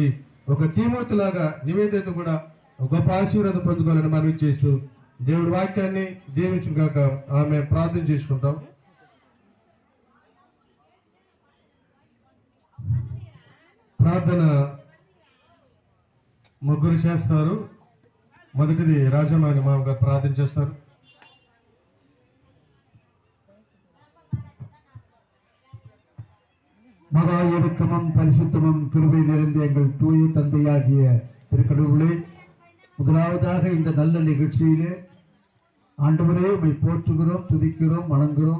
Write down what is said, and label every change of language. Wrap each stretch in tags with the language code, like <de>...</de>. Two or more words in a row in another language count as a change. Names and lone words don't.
<te>ఒక తీమోతి లాగా నివేదిత కూడా గొప్ప ఆశీర్వాదం పొందుకోవాలని మనం చేస్తూ దేవుడి వాక్యాన్ని దీవించుగాక. ఆమె ప్రార్థన చేసుకుంటాం. ప్రార్థన ముగ్గురు చేస్తారు. మొదటిది రాజమాని మామ గారు ప్రార్థన చేస్తారు.</te> <ta>மகா இறக்கமும் பரிசுத்தமும் கிருபை நிறைந்த எங்கள் தூய தந்தையாகிய திருக்கடவுளே, முதலாவதாக இந்த நல்ல நிகழ்ச்சியிலே ஆண்டவரே உம்மை போற்றுகிறோம், துதிக்கிறோம், வணங்குகிறோம்.</ta>